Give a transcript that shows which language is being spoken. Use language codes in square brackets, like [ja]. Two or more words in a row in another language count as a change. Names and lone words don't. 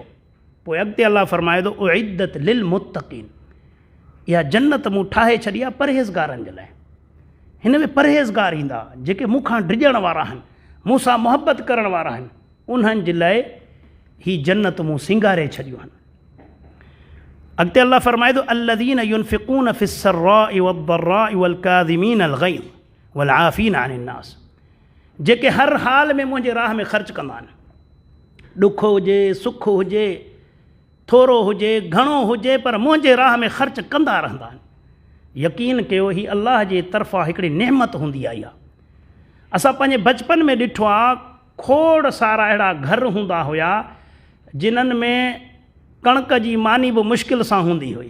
[sd] पोइ अॻिते अल्लाह फरमाए थो [ar] أعدت للمتقين, [sd] इहा जन्नत मूं ठाहे छॾी आहे परहेज़गारनि जे लाइ। हिन में परहेज़गार ईंदा जेके मूंखां डिॼण वारा आहिनि, मूंसां मुहबत करण वारा आहिनि, उन्हनि जे लाइ ही जन्नत मूं सिंगारे छॾियूं आहिनि। [ar] अॻिते अल्लाह फरमाए थो الذين ينفقون في السراء والضراء والكاظمين الغيظ والعافين عن الناس, [sd] जेके हर हाल में मुंहिंजे राह में ख़र्च कंदा आहिनि, ॾुख हुजे सुख हुजे, थोरो हुजे घणो हुजे, पर मुंहिंजे राह में ख़र्च कंदा रहंदा आहिनि। यकीन कयो ही अल्लाह जे तरफ़ां हिकिड़ी नेमत हूंदी आई आहे। असां पंहिंजे बचपन में ॾिठो आहे खोड़ सारा अहिड़ा घर हूंदा हुया जिन्हनि में कणक जी मानी बि मुश्किल सां हूंदी हुई।